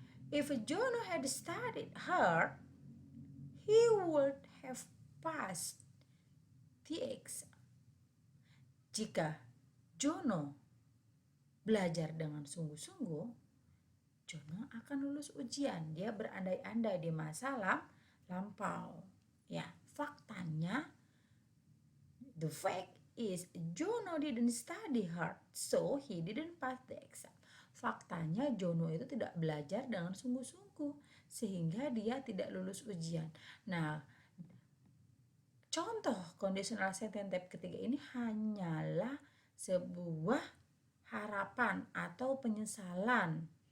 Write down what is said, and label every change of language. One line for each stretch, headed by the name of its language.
English: If Jono had studied hard, he would have passed the exam.
Indonesian: Jika Jono belajar dengan sungguh-sungguh, Jono akan lulus ujian. Dia berandai-andai di masa lampau. Ya, faktanya
English: the fact is Jono didn't study hard, so he didn't pass the exam.
Indonesian: Faktanya Jono itu tidak belajar dengan sungguh-sungguh sehingga dia tidak lulus ujian. Nah, contoh conditional sentence type ketiga ini hanyalah sebuah harapan atau penyesalan.